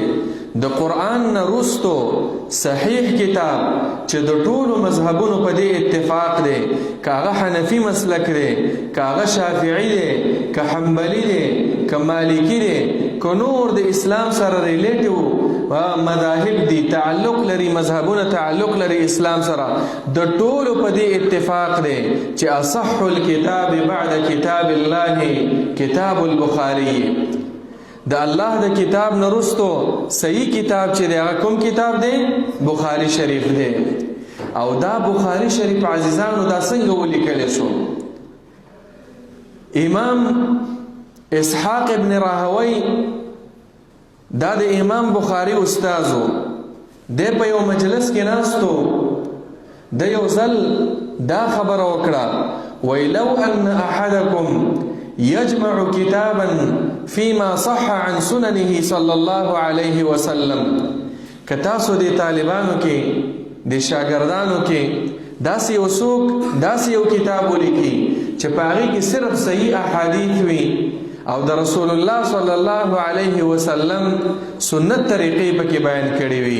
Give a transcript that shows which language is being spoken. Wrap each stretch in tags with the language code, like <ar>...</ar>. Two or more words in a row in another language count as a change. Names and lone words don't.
<ps>د قرآن نه وروستو صحیح کتاب چې د ټولو مذهبونو په دې اتفاق دی، که هغه حنفي مسلک دی، که هغه شافعي دی، که حنبلي دی، که مالکي دی، که نور د اسلام سره ریلیټیو مذاهب دي، تعلق لري، مذهبونه تعلق لري اسلام سره، د ټولو په دې اتفاق دی چې</ps> <ar>اصح الكتاب بعد کتاب الله کتاب البخاري.</ar> <ps>د الله د کتاب نه وروستو صحیح کتاب چې دی هغه کوم کتاب دی؟ بخاري شریف دی. او دا بخاري شریف عزیزانو دا څنګه ولیکلی شو؟ امام اسحاق ابن راهوی دا د امام بخاري استازو، دی په یو مجلس کې ناستو، د یو ځل دا خبره وکړه، وی</ps> <ar>لو ان احدکم یجمع کتابا فيما صح عن سننه صلی الله علیه وسلم،</ar> <ps>که تاسو د طالبانو کې، د شاګردانو کې داسې یو څوک داسې یو کتاب ولیکي چې په هغې کې صرف صحیح احادیث وي او د</ps> <ar>رسول الله صلی الله علیه وسلم</ar> <ps>سنت طریقې پکې بیان کړي وي.</ps>